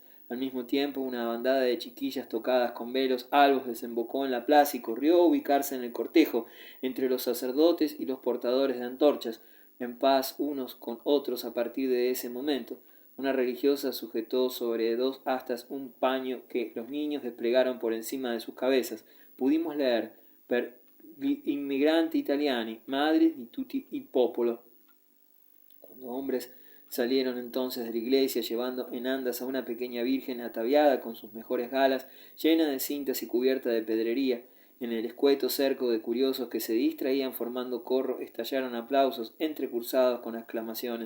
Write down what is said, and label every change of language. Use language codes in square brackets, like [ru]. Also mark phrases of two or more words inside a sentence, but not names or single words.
[es] Al mismo tiempo, una bandada de chiquillas tocadas con velos albos desembocó en la plaza y corrió a ubicarse en el cortejo, entre los sacerdotes y los portadores de antorchas, en paz unos con otros a partir de ese momento. Una religiosa sujetó sobre dos astas un paño que los niños desplegaron por encima de sus cabezas. Pudimos leer [it] per gli immigranti italiani, madri di tutti il popolo. [es] Cuando hombres salieron entonces de la iglesia llevando en andas a una pequeña virgen ataviada con sus mejores galas, llena de cintas y cubierta de pedrería, en el escueto cerco de curiosos que se distraían formando corro, estallaron aplausos entrecruzados con exclamaciones.